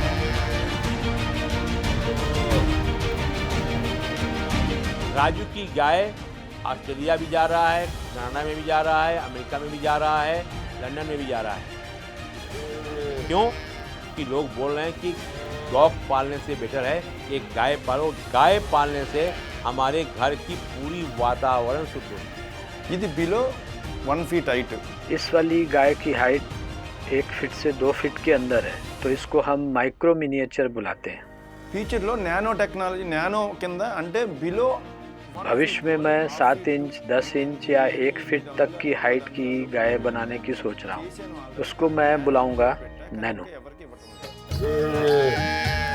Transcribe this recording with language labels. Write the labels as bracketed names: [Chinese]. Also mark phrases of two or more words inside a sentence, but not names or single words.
[Hindi] राजू की गाय ऑस्ट्रेलिया भी जा रहा है, कनाडा में भी जा रहा है, अमेरिका में भी जा रहा है, लंदन में भी जा रहा है। क्यों? कि लोग बोल रहे हैं कि गौ पालने से बेटर है एक गाय पालो। गाय पालने से हमारे घर की पूरी वातावरण शुद्ध होगी। [English] ఇది below 1 feet height. [Hindi] इस वाली गाय की हाइट 1 फीट से 2 फीट के अंदर है, तो इसको हम [English] micro miniature [Hindi] बुलाते हैं। [Telugu] ఫ్యూచర్లో [English] nano technology [Telugu] నానో కింద అంటే బిలో [Hindi] भविष्य में मैं 7 इंच 10 इंच या 1 फीट तक की हाइट की गाय बनाने की सोच रहा हूँ। उसको मैं बुलाऊंगा नैनो।